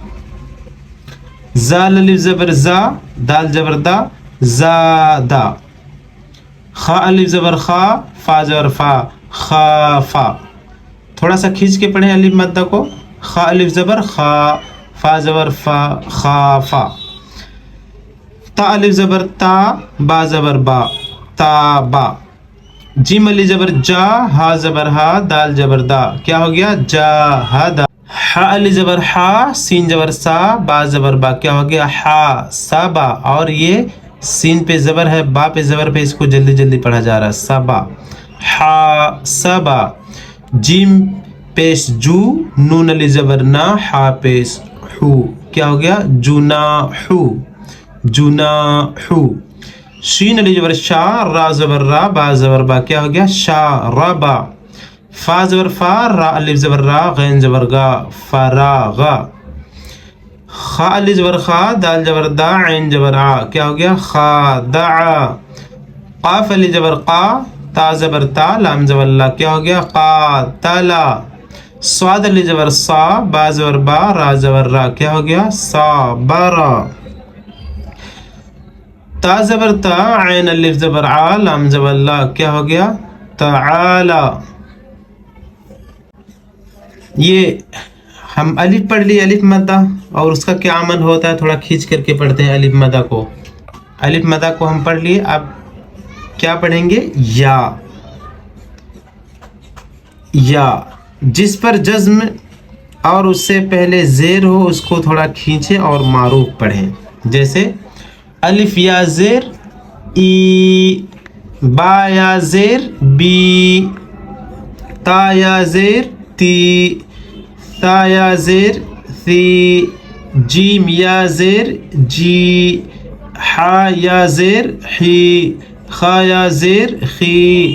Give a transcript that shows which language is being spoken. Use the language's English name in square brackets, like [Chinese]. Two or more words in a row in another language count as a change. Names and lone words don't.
[Urdu] زال الف زبر زا، دال زبر دا، زادا. خا الف زبر خا، فا زبر فا، خافا. تھوڑا سا کھینچ کے پڑھیں الف مدہ کو. خا الف زبر خا، فا زبر فا، خافا. تا الف زبر تا، با زبر با، تابا. جیم الف زبر جا، ہا زبر ہا، دال زبر دا. کیا ہو گیا؟ جاہدا. ح الف زبر ہا، سین زبر سا، با زبر با. کیا ہو گیا؟ حاسبا. اور یہ سین پہ زبر ہے، با پہ زبر پہ، اس کو جلدی جلدی پڑھا جا رہا ہے. سبا حاسبا. جیم پیش جو، نون الف زبر نا، ہا پیش حو. کیا ہو گیا؟ جناحو، جناحو. شین الف زبر شا، را زبر را، با زبر با. کیا ہو گیا؟ شاربا. فا زبر فا، را الف زبر را، غین زبر گا، فراغا. خا الف زبر خا، دال زبر دا، عین زبر آ. کیا ہو گیا؟ خادعا. قاف الف زبر قا، تا زبر تا، لام زبر لا. کیا ہو گیا؟ قاتلا. صاد الف زبر صا، با زبر با، را زبر را. کیا ہو گیا؟ صابرا. تا زبر تا، عین الف زبر عا، لام زبر لا. کیا ہو گیا؟ تعالی. یہ ہم الف پڑھ لی، الف مدہ، اور اس کا کیا عمل ہوتا ہے تھوڑا کھینچ کر کے پڑھتے ہیں الف مدہ کو. الف مدہ کو ہم پڑھ لیے. اب کیا پڑھیں گے؟ یا. یا جس پر جزم اور اس سے پہلے زیر ہو اس کو تھوڑا کھینچیں اور معروف پڑھیں. جیسے الف یا زیر ای، با یا زیر بی، تا یا زیر تی، تا یا زیر ثی، جیم یا زیر جی، حا یا زیر حی، خا یا زیر خی،